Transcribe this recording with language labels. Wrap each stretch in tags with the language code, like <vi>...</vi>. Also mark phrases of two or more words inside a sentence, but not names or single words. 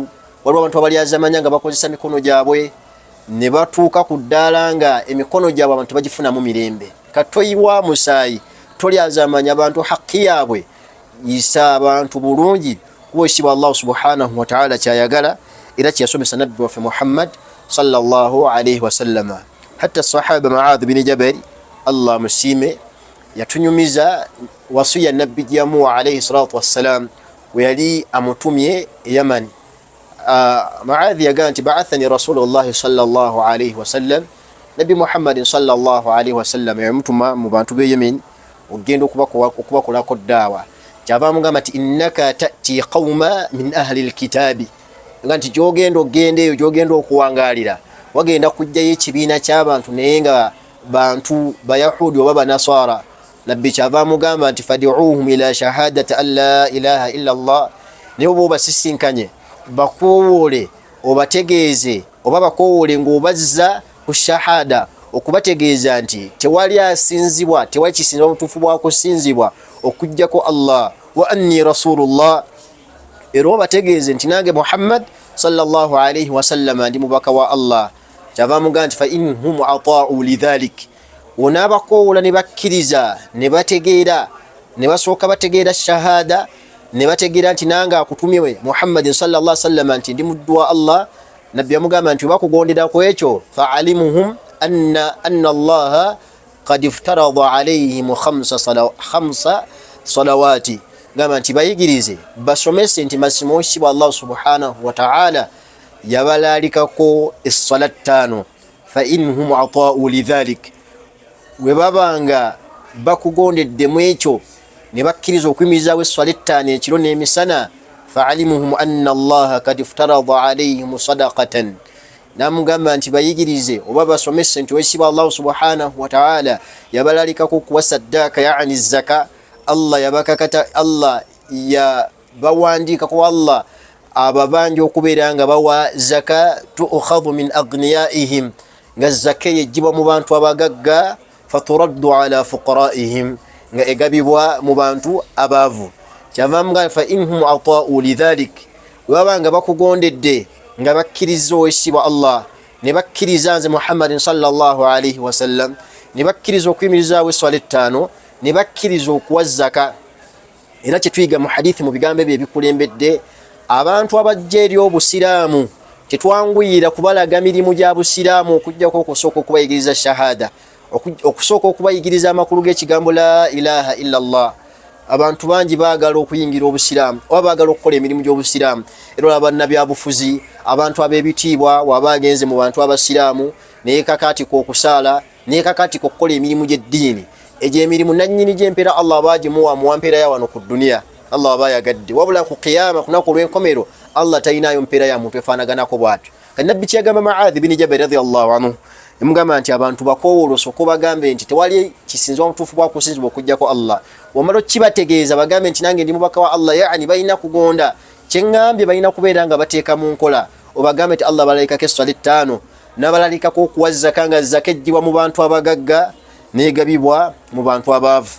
<lg>Waliwo abantu abalyazamanya nga bakozesa mikono gyabwe ne batuuka ku ddaala nga emikono gyabwe abantu bagifunamu mirembe. Katoyiwa musaayi, tolyazamanya abantu haki yaabwe, yisa abantu bulungi kuba ekitiibwa Allah</lg> <ar>سبحانه وتعالى</ar> <lg>kyayagala era kyeyasomesa nabbi waffe Muhammad</lg> <ar>صلى الله عليه وسلم.</ar> <lg>Hatta sahaba Muadh bin Jabal, Allah musiime, yatunyumiza wasiya nabbi jamu</lg> <ar>عليه الصلاة والسلام</ar> <lg>we yali amutumye Yaman. Muadh yagamba nti</lg> <ar>بعثني رسول الله صلى الله عليه وسلم,</ar> <lg>nabbi Muhammad</lg> <ar>صلى الله عليه وسلم</ar> <lg>yamutuma mu bantu be Yemen ogenda okubakolako daawa. Kyava mugamba nti</lg> <ar>إنك تأتي قوما من أهل الكتاب,</ar> <lg>nga nti gyogenda eyo gyogenda okuwangalira wagenda kujjayo ekibiina ky'abantu naye nga bantu bayahudi oba banasara. Nabbi kyava mugamba nti</lg> <ar>فادعهم إلى شهادة أن لا إله إلا الله,</ar> <lg>naye oba obasisinkanye bakowoole obategeeze oba bakowoole ng'obazza ku shahada, okubategeeza nti tewali asinzibwa, tewali kisinzibwa mutuufu bwa kusinzibwa okujjako Allah,</lg> <ar>وأني رسول الله,</ar> <lg>era obategeeze nti nange Muhammad</lg> <ar>صلى الله عليه وسلم</ar> <lg>ndi mubaka wa Allah. Kyava mugamba nti</lg> <ar>فإن هم أطاعوا لذلك,</ar> <lg>onaabakowoola ne bakkiriza ne bategeera, ne basooka bategeera shahada, ne bategeera nti nange akutumye Muhammad</lg> <ar>صلى الله عليه وسلم</ar> <lg>nti ndi muddu wa Allah. Nabbi yamugamba nti bakugondera ku ekyo</lg> <ar>فأعلمهم أن الله قد افترض عليهم خمس صلوات,</ar> <lg>gamba nti bayigirize basomese nti masimo ekitiibwa Allah</lg> <ar>سبحانه وتعالى</ar> <lg>yabalalikako essalat 5.</lg> <ar>فإن هم أطاعوا لذلك,</ar> <lg>we babanga bakugondeddemu ekyo ne bakkiriza okuyimirizaawo essala 5 ekiro n'emisana,</lg> <ar>فأعلمهم أن الله قد افترض عليهم صدقة,</ar> <lg>namugamba nti bayigirize oba basomese nti ekitiibwa Allah</lg> <ar>سبحانه وتعالى</ar> <lg>yabalalikako kuwa saddaaka, yaani zaka. Allah yabakakata, Allah yabawandiikako, Allah ababanja okubeera nga bawa zaka,</lg> <ar>تؤخذ من أغنيائهم,</ar> <lg>nga zaka yejjibwa mu bantu abagagga,</lg> <ar>فترد على فقرائهم,</ar> <lg>nga egabibwa mu bantu abaavu. Kyava mugamba</lg> <ar>فإن هم أطاعوا لذلك,</ar> <lg>baba nga bakugondedde nga bakkiriza ekitiibwa Allah, ne bakkiriza nze Muhammadin</lg> <ar>صلى الله عليه وسلم,</ar> <lg>ne bakkiriza okuyimirizaawo essala 5, ne bakkiriza okuwa zaka. Era kyetuyiga mu hadithi mu bigambo ebyo ebikulembedde abantu abajja eri obusiraamu, tetwanguyira kubalaga mirimu gya busiraamu okujjako okusooka okubayigiriza shahada, okusooka okubayigiriza amakulu g'ekigambo</lg> <ar>لا إله إلا الله.</ar> <lg>Abantu bangi baagala okuyingira obusiraamu oba baagala okukola emirimu gy'obusiraamu. Era abannabyabufuzi, abantu ab'ebitiibwa, waba agenze mu bantu abasiraamu neekakaatika okusaala, neekakaatika okukola emirimu gy'eddiini, egyo emirimu nannyini gy'empeera Allah baagimuwa muwa mpeera ya wano ku dduniya, Allah aba yagadde. Wabula ku qiyama, ku lunaku olw'enkomero, Allah talinayo mpeera ya muntu efaanaganako bw'atyo. Nabbi kyagamba Muadh bin Jabal</lg> <ar>رضي الله عنه,</ar> <lg>yamugamba nti abantu bakoowolosa okubagambe nti tewali kisinzibwa mutuufu bwa kusinzibwa okujjako Allah. Wamala kibategeeza bagambe nti nange ndi mubaka wa Allah, yaani balina kugonda kyeŋŋambye, balina kubeera nga bateeka mu nkola. Obagambe nti Allah balalikako essala 5, n'abalalikako okuwa zaka, nga zaka ejjibwa mu bantu abagagga neegabibwa mu bantu abaavu.</lg>